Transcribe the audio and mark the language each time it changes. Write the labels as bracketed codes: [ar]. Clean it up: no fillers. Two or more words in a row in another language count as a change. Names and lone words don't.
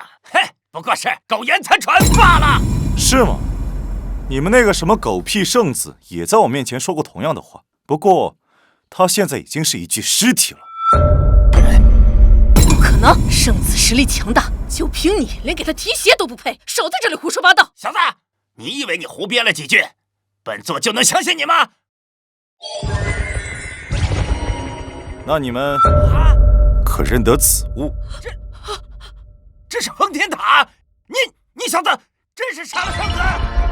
[zh] 哼，不過是苟延殘喘罷了。是嗎？你們那個什麼狗屁聖子也在我面前說過同樣的話，不過他現在已經是一具屍體了。不可能，聖子實力強大，就憑你連給他提鞋都不配，少在這裡胡說八道！小子，你以為你胡編了幾句，本座就能相信你嗎？那你們可認得此物？這是封天塔！你小子真是殺了聖子！